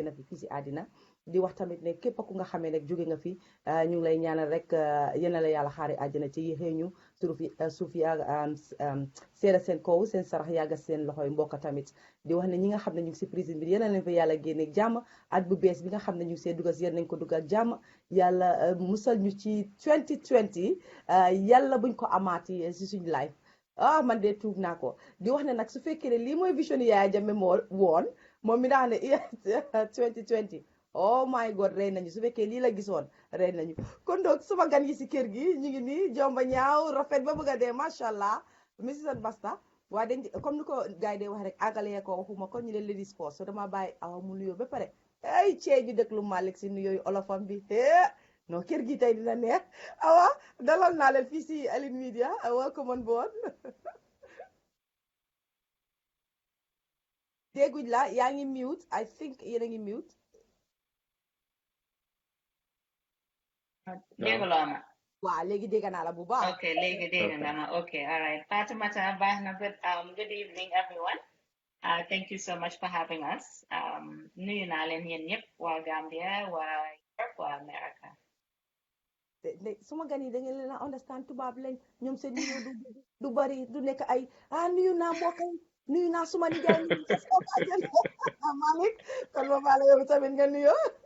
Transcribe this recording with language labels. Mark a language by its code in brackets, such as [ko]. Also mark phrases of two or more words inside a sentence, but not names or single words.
[wo] na fi fii si àddina di wax tamit ne képp ku nga xamee nag jóge nga fi ñu ngi lay ñaanal rek yéen la yàlla xaare àjjana te yixee ñu suuf yaaga seera seen kaw seen sarax yaaga seen loxoy mbokk tamit di wax ne ñi nga xam ne ñu ngi si prison bi yéen leen fa yàlla génne jàmm at bu bees bi nga xam ne ñu ngi see dugal yéen nañ ko dugal jàmm yàlla musal ñu ci 2020 yàlla buñ ko amaati si suñu life man de tuub naa ko di wax ne nag su fekkee ne lii mooy vision Yaya Jammeh moo woon moom mi daa ne 2020 [en] oh my god [wo] rey nañu su fekkee lii la gisoon rey nañu kon donc suma gan yi si kër gi ñu ngi nii jomba ñaaw rafet ba bëgg a dee macha allah Mrs Basta waaye dañ comme ni ko gars yi dee wax rek àggalee ko waxuma ko ñu ne [en] ladies first [wo] so dama bàyyi awa mu nuyoo ba pare ay cee ñu déglu Malick si nuyooyu olofam bi non kër gi tey dina neex awa dalal naa leen fii si Elitemedia [en] welcome on board [wo] dégguñ la yaa ngi mute [en] I think [wo] yéen a ngi mute dégguloo ma waaw léegi dégg naa la bu baax okay léegi dégg nga ma okay [en] all right [wo] Fatoumata baax na [en] good evening everyone thank you so much for having us [wo] nuyu naa leen yéen ñëpp waa Gambia waa Europe waa America suma gan yi da ngeen leen a understand tubaab lañ ñoom seen nuyoo du bari du nekk ay nuyu naa mbokk yi nuyu naa suma nijaay nuyu naa suma bàjjen Malick kon ma baale yow tamit nga nuyoo